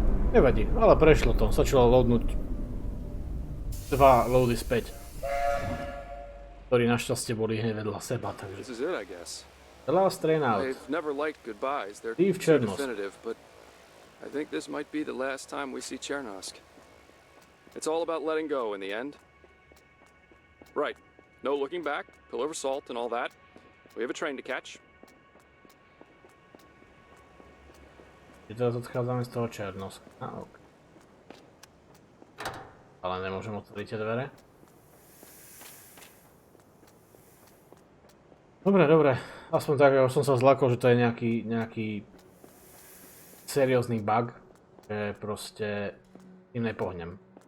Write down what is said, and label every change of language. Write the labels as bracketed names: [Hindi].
[Slovak] Nevadí, ale prešlo to. Stačilo loadnúť 2 loady späť. Ktorí našťastie boli hneď vedľa seba, takže... [English] This is it, I guess. The last train out. I've never liked goodbyes. They're Steve too Chernosk. definitive, but I think this might be the last time we see Chernosk. It's all about letting go in the end. Right. No looking back, pillar of salt and all that. We have a train to catch. [Slovak] I teraz odchádzame z toho Černoska. OK. Ale nemôžem otvoriť tie dvere. Dobre. Aspoň tak, ja som sa zlakol, že to je nejaký seriózny bug, že proste tým nepohnem.